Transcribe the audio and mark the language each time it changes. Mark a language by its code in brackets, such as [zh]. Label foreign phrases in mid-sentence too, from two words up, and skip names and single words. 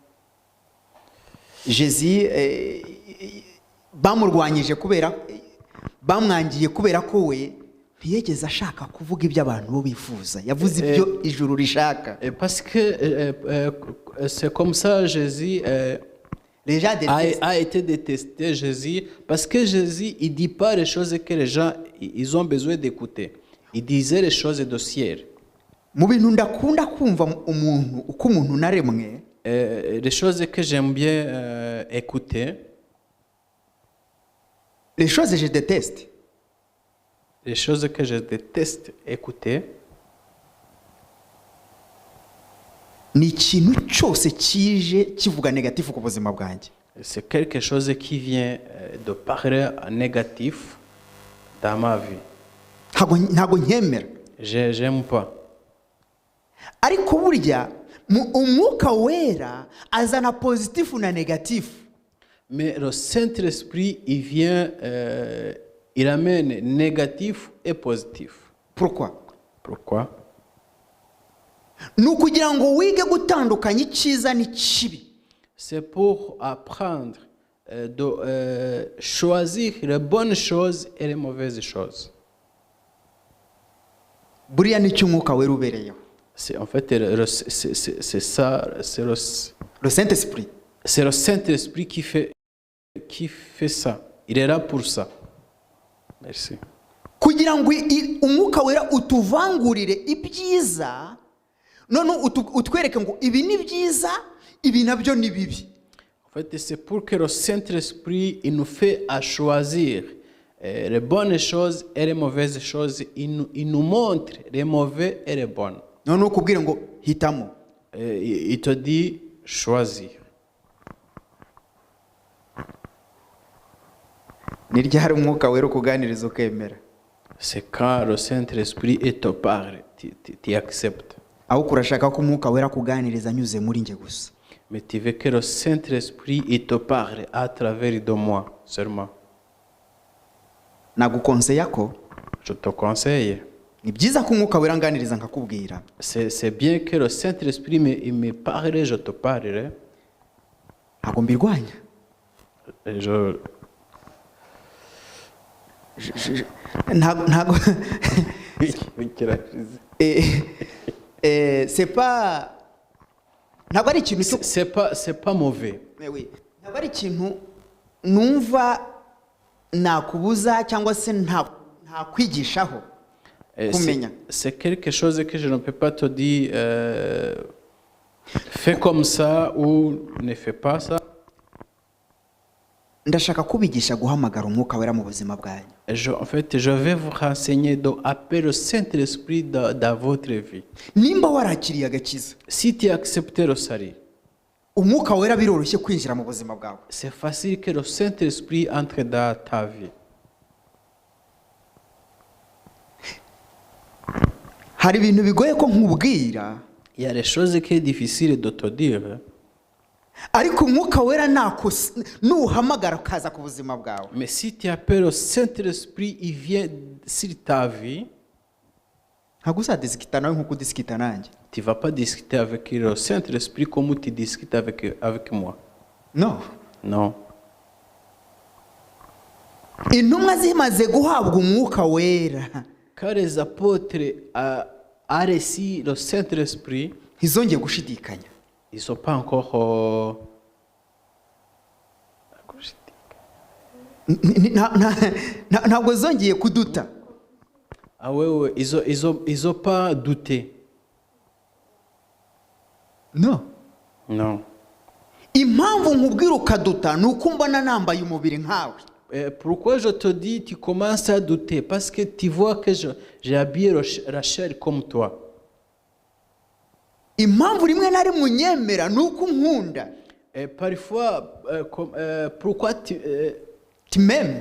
[rw] Jésus bamurwanyije kubera bamwangiye kubera ko we ntiyigeze ashaka kuvuga ibyo abantu bo bifuza, yavuze ibyo ijuru rishaka. [fr] Parce que c'est comme ça Jésus Les gens détestent. a été détesté, Jésus, parce que Jésus, il ne dit pas les choses que les gens ils ont besoin d'écouter. Il disait les choses de ciel. [rw] Mu bintu ndakunda kumva umuntu uko umuntu naremwe, [fr] Les choses que j'aime bien écouter, les choses je déteste, les choses que je déteste écouter, [rw] ni ikintu cyose kije kivuga negatifu ku buzima bwanjye. [fr] c'est quelque chose qui vient de parler en négatif dans ma vie. [rw] Ntago nkemera. [fr] J'aime pas. [rw] Ariko burya umwuka wera azana positifu na negatifu. [fr] Mais le Saint-Esprit, il vient, il amène négatif et positif. Pourquoi? Pourquoi? [rw] Ni ukugira ngo wige gutandukanya icyiza n'ikibi. [fr] C'est pour apprendre de choisir les bonnes choses et les mauvaises choses. [rw] Buriya nicyo umwuka wera ubereyeho. [fr] C'est en fait c'est ça, c'est Le Saint-Esprit. le Saint-Esprit qui fait ça. Il est là pour ça. Merci. [rw] Kugira ngo umwuka wera utuvangurire ibyiza, none utwereke ngo ibi ni byiza, ibi nabyo ni bibi. [fr] En fait, c'est pour que le Saint-Esprit il nous fait à choisir les bonnes choses et les mauvaises choses. Il nous montre les mauvais et les bonnes. [rw] None ukubwire ngo hitamo. [fr] Il te dit choisir. [rw] Ni ryari umwuka wera ukuganiriza ukemera. [fr] C'est quand le Saint-Esprit te parle, tu acceptes. [rw] Aho kurashaka ko umwuka wera kuganiriza anyuze muri nge gusa. [fr] Mais tu veux que le Saint-Esprit il te parle à travers de moi seulement. [rw] Nagukonseya ko [fr] Je te conseille. [rw] ni byiza ko umwuka wera nganiriza nkakubwira. [fr] C'est bien que le Saint-Esprit me parle, je te parlerai. [rw] Ntago mbirwanya. Ntago [fr] c'est pas [rw] ntago ari ikintu cyo [fr] c'est pas mauvais. [rw] ntago ari ikintu numva nakubuza cyangwa se nta kwigishaho kumenya. [fr] C'est quelque chose que je ne peux pas te dire fais comme ça ou ne fais pas ça. [rw] Ndashaka kubigisha guhamagara umwuka wera mu buzima bwanyu. [fr] En fait, je vais vous renseigner d'appeler le Saint-Esprit dans votre vie. [rw] Nimba warakiriye agakiza, [fr] Si tu acceptes le salut, [rw] umwuka wera biroroshye kwinjira mu buzima bwawe. [fr] c'est facile que le Saint-Esprit entre dans ta vie. [rw] hari ibintu bigoye ko nkubwira, [fr] Il y a des choses qui sont difficiles de te dire. [rw] ariko umwuka wera nuhamagara ukaza ku buzima bwawe, [fr] Mais si tu appelles au Saint-Esprit, il vient sur ta vie, [rw] ntabwo uzadisikita nawe nk'uko udisikita nanjye. [fr] tu ne vas pas discuter avec le Saint-Esprit comme tu discutes avec moi. [rw] No, [fr] Non. [rw] intumwa zimaze guhabwa umwuka wera [fr] Quand les apôtres ont reçu le Saint-Esprit, [rw] ntizongeye gushidikanya. [fr] ils ne sont pas encore... [rw] Ntabwo zongeye kuduta. [fr] Ah ouais, ouais, ils ont pas douté. [rw] No, [fr] Non. [rw] impamvu nkubwira ukaduta ni uko mbona nambaye umubiri nkawe. [fr] Pourquoi je te dis, tu commences à douter? Parce que tu vois que j'ai habillé la chair comme toi. [rw] Impamvu rimwe na rimwe unyemera ni uko unkunda. [fr] Et parfois, pourquoi Tu m'aimes.